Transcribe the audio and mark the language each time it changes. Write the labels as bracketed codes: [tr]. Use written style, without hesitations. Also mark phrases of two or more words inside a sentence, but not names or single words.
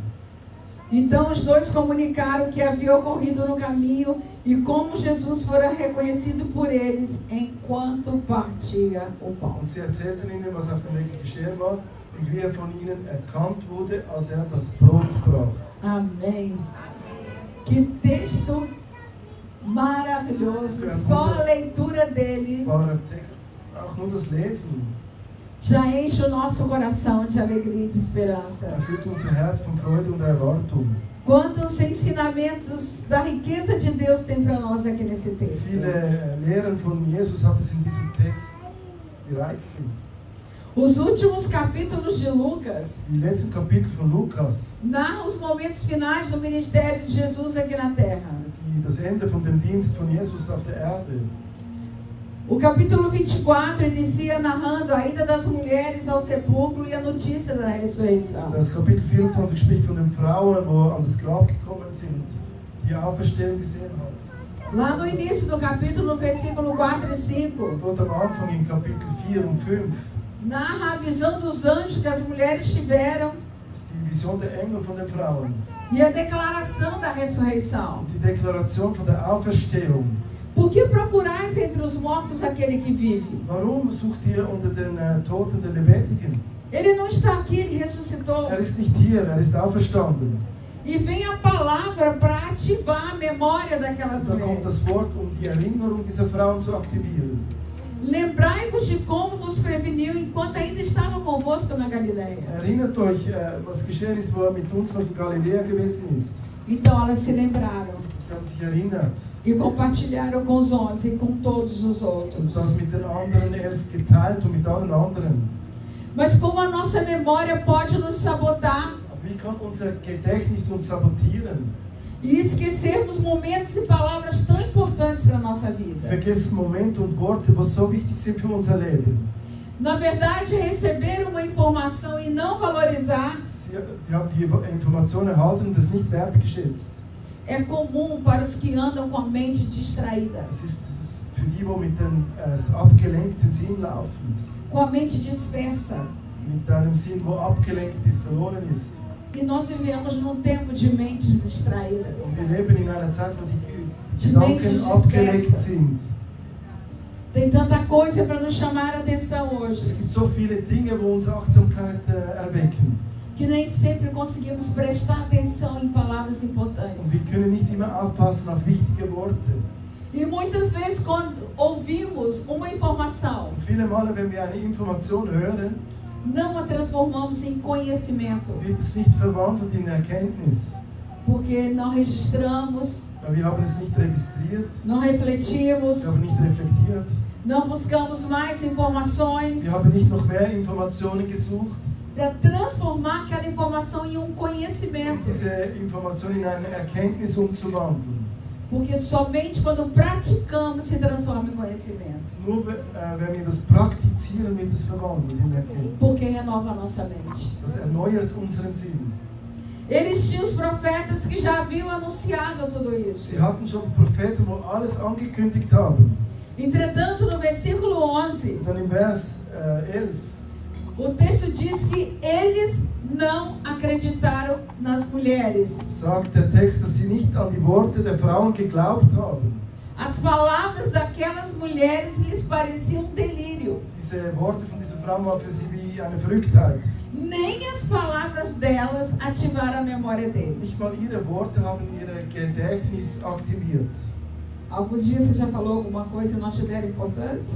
[pt] Então os dois comunicaram o que havia ocorrido no caminho e como Jesus fora reconhecido por eles enquanto partia o pão. [de] Und sie erzählten ihnen, was auf dem Weg geschehen war und wie von ihnen erkannt wurde, als das Brot brach. [pt] Amém. Que texto maravilhoso. Só a leitura dele [de] Wahrer Text, auch nur das Lesen [pt] já enche o nosso coração de alegria e de esperança. [de] erfüllt unser Herz von Freude und Erwartung. [pt] Quantos ensinamentos da riqueza de Deus tem para nós aqui nesse texto? [de] Viele Lehren von Jesus hat es in diesem Text, die reich sind. [pt] Os últimos capítulos de Lucas [de] Die letzten Kapitel von Lukas, [pt] narram os momentos finais do ministério de Jesus aqui na Terra. [de] das Ende von dem Dienst von Jesus auf der Erde. [pt] O capítulo 24 inicia narrando a ida das mulheres ao sepulcro e a notícia da ressurreição. [de] Das Kapitel 24 spricht von den Frauen, wo an das Grab gekommen sind, die Auferstehung gesehen haben. [pt] Lá no início do capítulo, no versículo 4 e 5, [de] Dort am Anfang in Kapitel 4 und 5 [pt] narra a visão dos anjos que as mulheres tiveram [de] ist die Vision der Engel von den Frauen [pt] e a declaração da ressurreição. [de] und die Deklaration von der Auferstehung. [pt] Por que procurais entre os mortos aquele que vive? [de] Warum sucht ihr unter den Toten den Lebendigen? [pt] Ele não está aqui, ele ressuscitou. [de] Er ist nicht hier, er ist auferstanden. [pt] E vem a palavra para ativar a memória daquelas [de] Da kommt [pt] mulheres. [de] das Wort, um die Erinnerung dieser Frauen zu aktivieren. [pt] Lembrai-vos de como vos preveniu enquanto ainda estava convosco na Galileia. [de] Erinnert euch, was geschehen ist, wo er mit uns noch in Galiläa gewesen ist. [pt] Então elas se lembraram [de] Sie haben sich erinnert [pt] e compartilharam com os 11 e com todos os outros. [de] und das mit den anderen 11 geteilt und mit allen anderen. [pt] Mas como a nossa memória pode nos sabotar [de] Aber wie kann unser Gedächtnis uns sabotieren? [pt] e esquecermos momentos e palavras tão importantes para a nossa vida? [de] Vergessen Momente und Worte, was so wichtig sind für unser Leben. [pt] Na verdade, receber uma informação e não valorizar [de] Sie haben die Information erhalten und es nicht wertgeschätzt. [pt] é comum para os que andam com a mente distraída, [de] Es ist für die, die mit dem abgelenkten Sinn laufen, [pt] com a mente dispersa. [de] mit einem Sinn, wo abgelenkt ist, verloren ist. [pt] E nós vivemos num tempo de mentes distraídas. [de] Und wir leben in einer Zeit, wo die Die Gedanken Menschen abgelenkt [pt] dispersas. [de] sind. [pt] Tem tanta coisa para nos chamar a atenção [de] Es [pt] hoje, [de] gibt so viele Dinge, wo uns Achtsamkeit erwecken. [pt] que nem sempre conseguimos prestar atenção em palavras [de] Und [pt] importantes. [de] wir können nicht immer aufpassen auf wichtige Worte. [pt] E muitas vezes, quando ouvimos uma informação, [de] Und viele Male, wenn wir eine Information hören, [pt] não a transformamos em conhecimento, [de] wird es nicht verwandelt in Erkenntnis. [pt] porque não registramos, [de] Weil wir haben es nicht registriert, [pt] não refletimos, [de] wir haben nicht reflektiert, [pt] não buscamos mais informações [de] wir haben nicht noch mehr Informationen gesucht, [pt] para transformar aquela informação em um um conhecimento. [de] diese Information in eine Erkenntnis umzuwandeln. [pt] Porque somente quando praticamos se transforma em conhecimento. [de] Nur wenn wir das praktizieren, wird es verwandelt in Erkenntnis. [pt] Porque renova a nossa mente. [de] Das erneuert unseren Sinn. [pt] Eles tinham os profetas que já haviam anunciado tudo isso. [de] Sie hatten schon Propheten, wo alles angekündigt haben. [pt] Entretanto, no versículo 11, [de] Und dann im Vers 11 [pt] O texto diz que eles não acreditaram nas mulheres. [de] Sagt der Text, dass sie nicht an die Worte der Frauen geglaubt haben. [pt] As palavras daquelas mulheres lhes pareciam um delírio. [de] Diese Worte von dieser Frau waren für sie wie eine Verrücktheit. [pt] Nem as palavras delas ativaram a memória deles. [de] Nicht mal ihre Worte haben ihr Gedächtnis aktiviert. [pt] Algum dia você já falou alguma coisa e não te deram importância?